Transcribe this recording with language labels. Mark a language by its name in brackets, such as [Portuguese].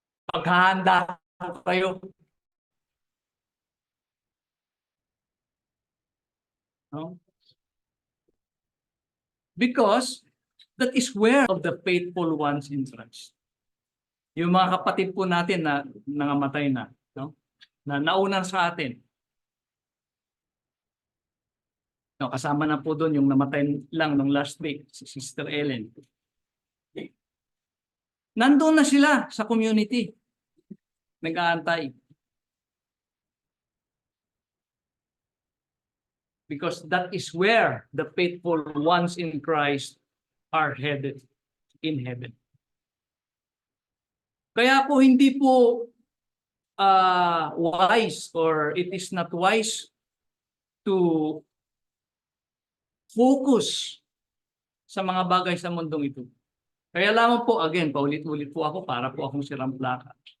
[Filipino] Paghahanda kayo. No? [English] Because that is where of the faithful ones in Christ. [Filipino] Yung mga kapatid po natin na nangamatay na, no? Na nauna sa atin. No, kasama na po doon yung namatay lang nung [English] last week, [Filipino] si Sister Ellen. Nandoon na sila sa community. Nag-aantay. [English] Because that is where the faithful ones in Christ are headed in heaven. [Filipino] Kaya po hindi po wise [English] or it is not wise to focus [Filipino] sa mga bagay sa mundong ito. Kaya lamang po, again, paulit-ulit po ako para po akong sirang plaka.